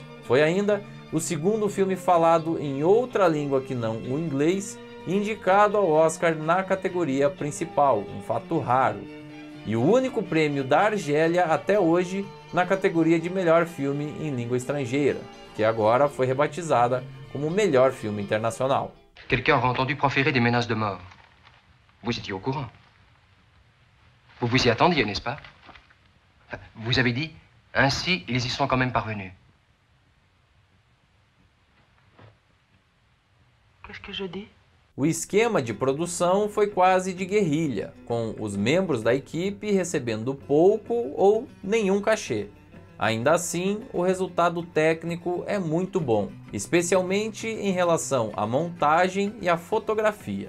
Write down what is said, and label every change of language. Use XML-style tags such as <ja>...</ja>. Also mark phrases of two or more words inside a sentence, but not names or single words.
<pt>Foi ainda o segundo filme falado em outra língua que não o inglês, indicado ao Oscar na categoria principal, um fato raro. E o único prêmio da Argélia até hoje na categoria de melhor filme em língua estrangeira, que agora foi rebatizada como melhor filme internacional.</pt> <fr>Quelqu'un aurait entendu proférer des menaces de mort. Vous étiez au courant. Vous vous y attendiez, n'est-ce pas? Vous avez dit, ainsi, ils y sont quand même parvenus. Qu'est-ce que je dis?</fr> <pt>O esquema de produção foi quase de guerrilha, com os membros da equipe recebendo pouco ou nenhum cachê. Ainda assim, o resultado técnico é muito bom, especialmente em relação à montagem e à fotografia.</pt>